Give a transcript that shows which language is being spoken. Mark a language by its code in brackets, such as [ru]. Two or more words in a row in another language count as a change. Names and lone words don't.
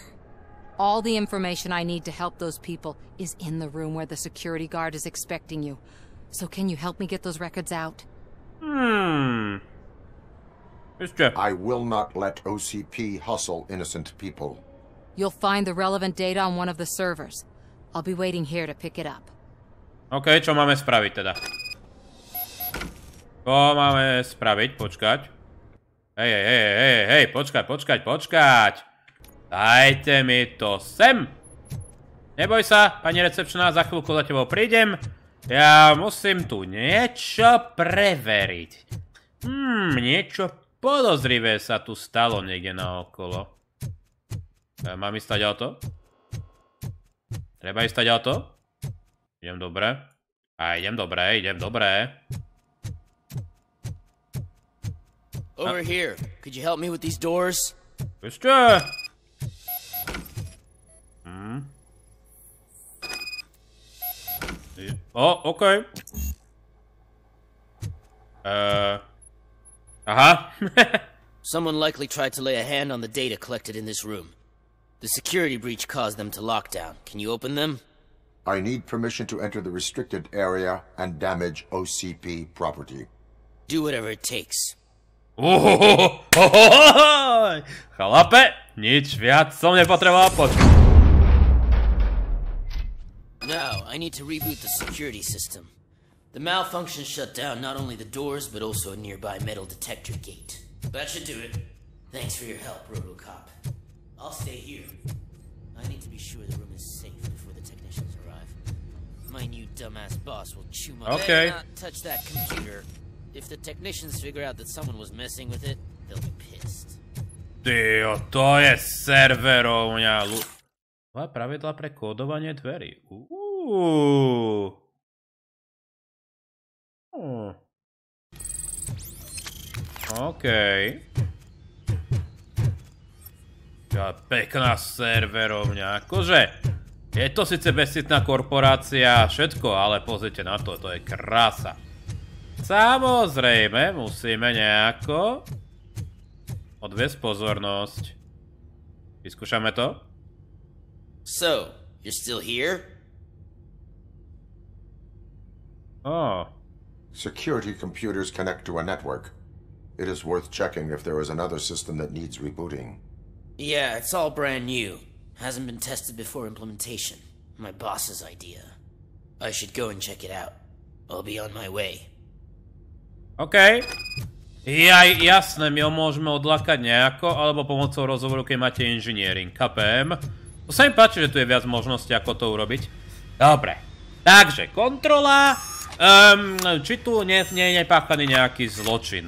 [en] All the information I need to help those people is in the room where the security guard is expecting you. So can you help me get those records out? I will not let OCP hustle innocent people. You'll find the relevant data on one of the servers. I'll be waiting here to pick it up. [sk] OK, čo máme spraviť teda? Čo máme spraviť? Počkať. Hej, počkať. Dajte mi to sem. Neboj sa, pani recepčná, za chvíľku za tebou prídem. Ja musím tu niečo preveriť. Niečo podozrivé sa tu stalo niekde naokolo. Mám ísť stať auto? Treba ísť stať auto? Idem dobre. Idem dobre. [en] Over here. Could you help me with these doors? [sk] Ešte. OK. Aha. [en] Someone likely tried to lay a hand on the data collected in this room. The security breach caused them to lock down. Can you open them? I need permission to enter the restricted area and damage OCP property. Do whatever it takes. [sk] Chlape, nič viac som nepotreboval počuť. [en] Now, I need to reboot the security system. The malfunction shut down not only the doors, but also a nearby metal detector gate. That should do it. Thanks for your help, RoboCop. I'll stay here. I need to be sure the room is safe before the technicians arrive. My new dumbass boss will chew my... Okay. Better not touch that computer. If the technicians figure out that someone was messing with it, they'll be pissed. [sk] Tyjo, to je serverovňa. Nové pravidlá pre kódovanie dverí. OK. Pekná serverovňa. Akože, je to síce bezcitná korporácia a všetko, ale pozrite na to, to je krása. Samozrejme, musíme nejako odviesť pozornosť. Vyskúšame to? [en] So, you're still here? Oh. Security computers connect to a network. It is worth checking if there is another system that needs rebooting. Yeah, it's all brand new. Hasn't been tested before implementation. My boss's idea. I should go and check it out. I'll be on my way. [sk] OK. Jasné, my ho môžeme odlákať nejako, alebo pomocou rozhovoru, keď máte engineering. Kapem. To sa mi páči, že tu je viac možností, ako to urobiť. Dobre. Takže, kontrola. Či tu nie je nepáchaný nejaký zločin.